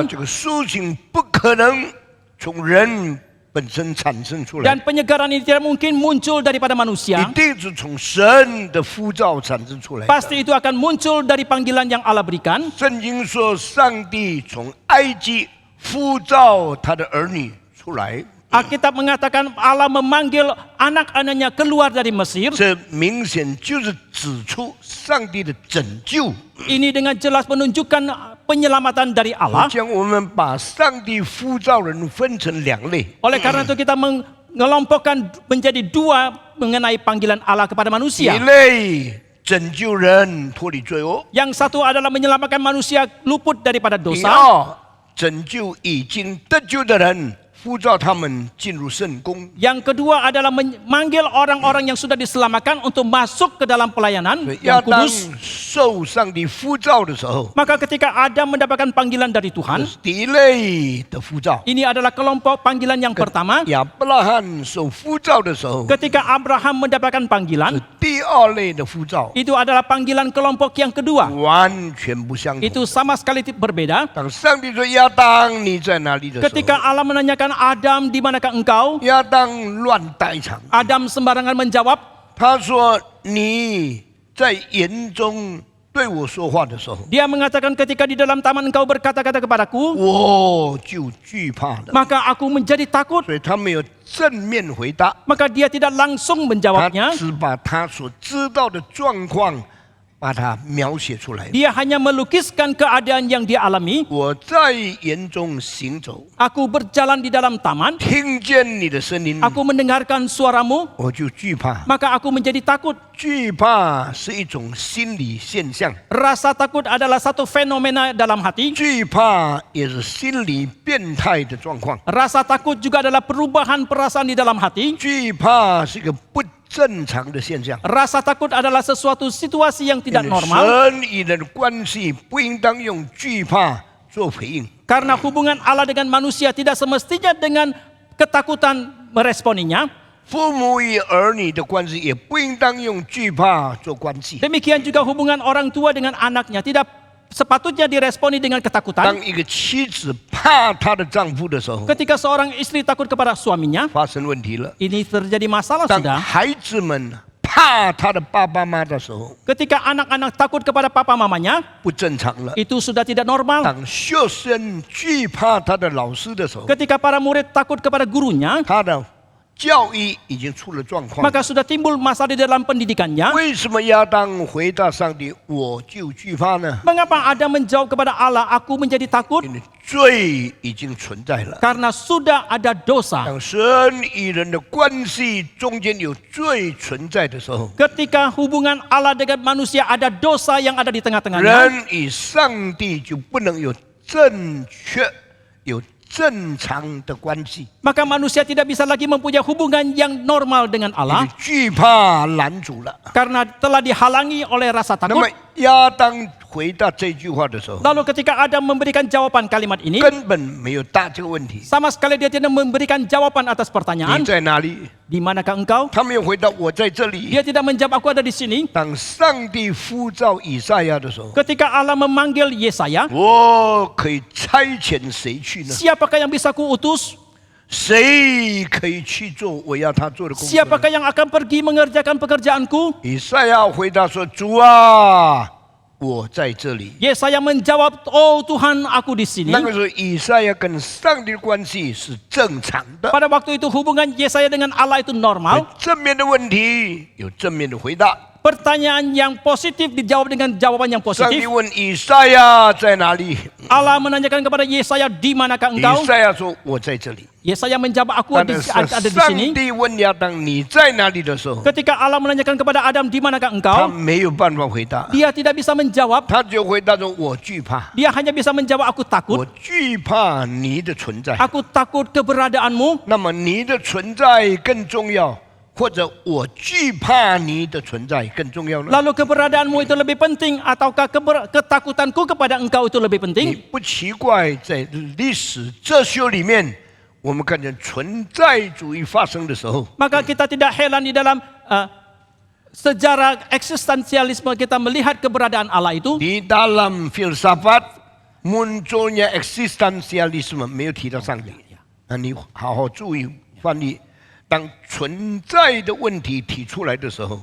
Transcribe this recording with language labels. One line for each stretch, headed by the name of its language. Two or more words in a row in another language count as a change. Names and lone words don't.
Chinese: 这个苏醒不可能从人本身产生出来
Indonesian: dan，penyegaran ini tidak mungkin muncul daripada
Chinese: 一
Indonesian: manusia.
Chinese: 定是从神的呼召产生出来的。
Indonesian: Pasti itu akan muncul dari panggilan yang Allah berikan.
Chinese: 圣经说，上帝从埃及呼召他的儿女出来，
Indonesian: Alkitab mengatakan Allah memanggil anak-anaknya keluar dari Mesir.
Chinese: 这明显就是指出上帝的拯救。
Indonesian: Ini dengan jelas menunjukkan penyelamatan dari Allah.
Chinese: 将我们把上帝呼召人分成两类，
Indonesian: Oleh karena itu kita mengelompokkan menjadi dua mengenai panggilan Allah kepada
Chinese: 一
Indonesian: manusia.
Chinese: 类拯救人脱离罪恶，
Indonesian: Yang satu adalah menyelamatkan manusia luput daripada
Chinese: 第
Indonesian: dosa.
Chinese: 二拯救已经得救的人，呼召他们进入圣宫。
Indonesian: Yang kedua adalah memanggil orang-orang yang sudah diselamatkan untuk masuk ke dalam pelayanan
Chinese: 亚
Indonesian: yang
Chinese: 当
Indonesian: kudus.
Chinese: 受上帝呼召的时候，
Indonesian: Maka ketika Adam mendapatkan panggilan dari
Chinese: 这
Indonesian: Tuhan,
Chinese: 是第一类的呼召。
Indonesian: ini adalah kelompok panggilan yang pertama.
Chinese: 亚伯拉罕受呼召的时候，
Indonesian: Ketika Abraham mendapatkan
Chinese: 是
Indonesian: panggilan,
Chinese: 第二类的呼召，
Indonesian: itu adalah panggilan kelompok yang kedua.
Chinese: 完全不相同。
Indonesian: Itu sama sekali berbeda.
Chinese: 当上帝说亚当你在哪里的时
Indonesian: Ketika
Chinese: 候，
Indonesian: Allah menanyakan Adam, di manakah engkau?
Chinese: 亚当乱代场。
Indonesian: Adam sembarangan menjawab,
Chinese: 他说你在园中对我说话的时候，
Indonesian: dia mengatakan ketika di dalam taman engkau berkata-kata kepadaku,
Chinese: 我就惧怕了。
Indonesian: maka aku menjadi takut.
Chinese: 所以他没有正面回答，
Indonesian: Maka dia tidak langsung
Chinese: 他
Indonesian: menjawabnya.
Chinese: 只把他所知道的状况把它描写出来。
Indonesian: Dia hanya melukiskan keadaan yang dia alami.
Chinese: 我在园中行走，
Indonesian: Aku berjalan di dalam taman,
Chinese: 听见你的声音，
Indonesian: aku mendengarkan suaramu,
Chinese: 我就惧怕。
Indonesian: maka aku menjadi takut.
Chinese: 惧怕是一种心理现象，
Indonesian: Rasa takut adalah satu fenomena dalam hati.
Chinese: 惧怕也是心理变态的状况。
Indonesian: Rasa takut juga adalah perubahan perasaan di dalam hati.
Chinese: 惧怕是一个不正常的现象。
Indonesian: Rasa takut adalah sesuatu situasi yang tidak
Chinese: 因为
Indonesian: normal.
Chinese: 神与人的关系不应当用惧怕做回应。
Indonesian: Karena hubungan Allah dengan manusia tidak semestinya dengan ketakutan meresponinya.
Chinese: 父母与儿女的关系也不应当用惧怕做关系。
Indonesian: Demikian juga hubungan orang tua dengan anaknya tidak sepatutnya diresponi dengan
Chinese: 当
Indonesian: ketakutan.
Chinese: 一个妻子怕她的丈夫的时候，
Indonesian: Ketika seorang istri takut kepada suaminya,
Chinese: 发生问题了。
Indonesian: ini terjadi masalah
Chinese: 当
Indonesian: sudah.
Chinese: 孩子们怕他的爸爸妈妈的时候，
Indonesian: Ketika anak-anak takut kepada papa mamanya,
Chinese: 不正常了。
Indonesian: itu sudah tidak normal.
Chinese: 当学生惧怕他的老师的时候，
Indonesian: Ketika para murid takut kepada gurunya,
Chinese: 他的教育已经出了状况。
Indonesian: maka sudah timbul masalah di dalam pendidikannya.
Chinese: 为什么亚当回答上帝我就惧怕呢？
Indonesian: Mengapa Adam menjawab kepada Allah, aku menjadi takut?
Chinese: 因为罪已经存在了。
Indonesian: Karena sudah ada dosa.
Chinese: 当神与人的关系中间有罪存在的时候，
Indonesian: Ketika hubungan Allah dengan manusia ada dosa yang ada di tengah-tengahnya,
Chinese: 人与上帝就不能有正确、有正常的关系。
Indonesian: maka manusia tidak bisa lagi mempunyai hubungan yang normal dengan
Chinese: 因
Indonesian: Allah
Chinese: 为惧怕拦阻了。
Indonesian: karena telah dihalangi oleh rasa
Chinese: 那么
Indonesian: takut.
Chinese: 亚当回答这句话的时候，
Indonesian: Lalu ketika Adam memberikan jawaban kalimat ini,
Chinese: 根本没有答这个问题。
Indonesian: sama sekali dia tidak memberikan jawaban atas
Chinese: 你
Indonesian: pertanyaan,
Chinese: 在哪里？
Indonesian: di manakah engkau?
Chinese: 他没有回答我在这里。
Indonesian: Dia tidak menjawab aku ada di sini.
Chinese: 当上帝呼召以赛亚的时候，
Indonesian: Ketika Allah memanggil Yesaya,
Chinese: 我可以差遣谁去呢？
Indonesian: siapakah yang bisa kuutus?
Chinese: 谁可以去做我要他做的工作呢？
Indonesian: Siapakah yang akan pergi mengerjakan pekerjaanku?
Chinese: 以赛亚回答说：“主啊，我在这里。”
Indonesian: Yesaya menjawab, oh Tuhan, aku di sini.
Chinese: 那个时候，以赛亚跟上帝的关系是正常的。
Indonesian: Pada waktu itu hubungan Yesaya dengan Allah itu normal.
Chinese: 正面的问题有正面的回答。
Indonesian: Pertanyaan yang positif dijawab dengan jawaban yang
Chinese: 上帝
Indonesian: positif.
Chinese: 问以赛亚在哪里？
Indonesian: Allah menanyakan kepada Yesaya, di manakah
Chinese: 以
Indonesian: engkau?
Chinese: 赛亚说：“我在这里。”
Indonesian: Yesaya menjawab, aku
Chinese: 但
Indonesian: ada
Chinese: 是
Indonesian: di
Chinese: 上
Indonesian: sini.
Chinese: 帝问亚当：“你在哪里？”的时候，
Indonesian: Ketika Allah menanyakan kepada Adam, di manakah
Chinese: 他
Indonesian: engkau?
Chinese: 没有办法回答，
Indonesian: Dia tidak bisa menjawab.
Chinese: 他就回答说：“我惧怕，
Indonesian: Dia hanya bisa menjawab, aku
Chinese: 我
Indonesian: takut.
Chinese: 惧怕你的存在。”
Indonesian: Aku takut keberadaanmu.
Chinese: 那么你的存在更重要， 或者我惧怕你的存在更重要呢？
Indonesian: Lalu keberadaanmu itu lebih penting ataukah ketakutanku kepada engkau itu lebih
Chinese: 你
Indonesian: penting?
Chinese: 不奇怪，在历史哲学里面，我们看见存在主义发生的时候，
Indonesian: Maka kita tidak heran di dalam sejarah eksistensialisme kita melihat keberadaan Allah itu. di dalam filsafat munculnya eksistensialisme
Chinese: 没有提到上帝。那你好好注意翻译。当存在的问题提出来的时候，